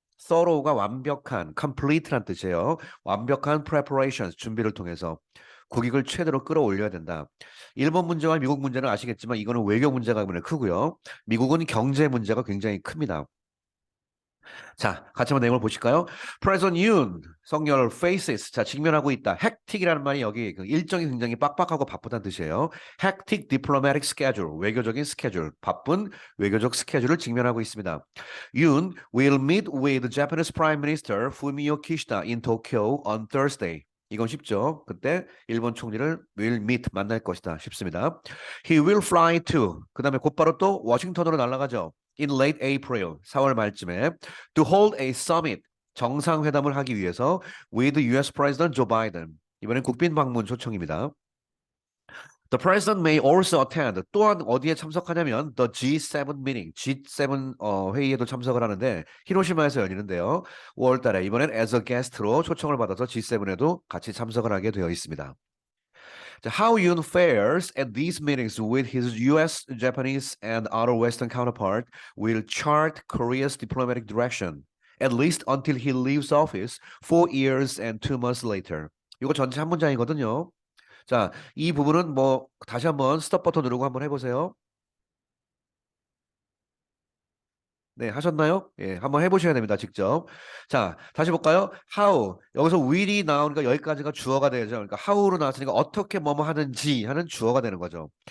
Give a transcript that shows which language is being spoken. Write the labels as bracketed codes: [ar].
[ko] thorough가 완벽한, complete란 뜻이에요. 완벽한 preparations 준비를 통해서 국익을 최대로 끌어올려야 된다. 일본 문제와 미국 문제는 아시겠지만 이거는 외교 문제가 이번에 크고요. 미국은 경제 문제가 굉장히 큽니다. 자, 같이 한번 내용을 보실까요? [en] President Yoon, 성열 faces. [ko] 자, 직면하고 있다. hectic이라는 말이 여기 그 일정이 굉장히 빡빡하고 바쁘다는 뜻이에요. hectic diplomatic schedule, 외교적인 스케줄, 바쁜 외교적 스케줄을 직면하고 있습니다. [en] Yoon will meet with Japanese Prime Minister Fumio Kishida in Tokyo on Thursday. [ko] 이건 쉽죠. 그때 일본 총리를 will meet 만날 것이다. [en] 쉽습니다. He will fly to. [ko] 그다음에 곧바로 또 워싱턴으로 날아가죠. [en] In late April, 4월 말쯤에 to hold a summit, 정상회담을 하기 위해서 with US President Joe Biden. [ko] 이번엔 국빈 방문 초청입니다. [en] The president may also attend. [ko] 또한 어디에 참석하냐면 the G7 meeting, G7 회의에도 참석을 하는데 히로시마에서 열리는데요. 5월 달에 이번엔 as a guest 로 초청을 받아서 G7에도 같이 참석을 하게 되어 있습니다. [en] How Yoon fares at these meetings with his US, Japanese, and other Western counterpart will chart Korea's diplomatic direction, at least until he leaves office 4 years and 2 months later. [ko] 이거 전체 한 문장이거든요. 자, 이 부분은 뭐 다시 한번 스톱 버튼 누르고 한번 해보세요. 네, 하셨나요? 예, 한번 해보셔야 됩니다, 직접. 자, 다시 볼까요? How. 여기서 will이 나오니까 여기까지가 주어가 되죠. 그러니까 how로 나왔으니까 어떻게 뭐뭐 하는지 하는 주어가 되는 거죠.